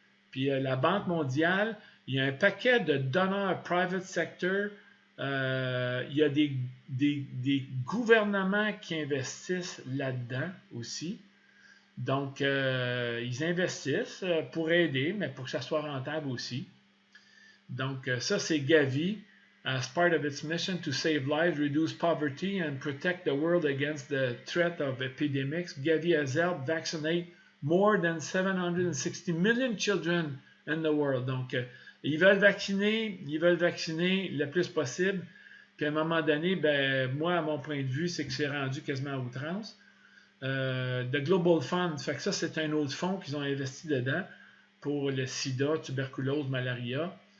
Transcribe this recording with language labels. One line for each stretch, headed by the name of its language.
French: Puis la Banque mondiale, il y a un paquet de donneurs
English: private sector.
French: Il y a des gouvernements qui investissent là-dedans aussi. Donc, ils investissent pour aider, mais pour que ça soit rentable aussi. Donc, ça, c'est Gavi.
English: As part of its mission to save lives, reduce poverty, and protect the world against the threat of epidemics, Gavi has helped vaccinate more than 760 million children in the world. Donc,
French: Ils veulent vacciner le plus possible. Puis à un moment donné, ben, moi, à mon point de vue, c'est que c'est rendu quasiment à outrance. The Global Fund, fait que ça, c'est un autre fonds qu'ils ont investi dedans pour le sida, tuberculose, malaria.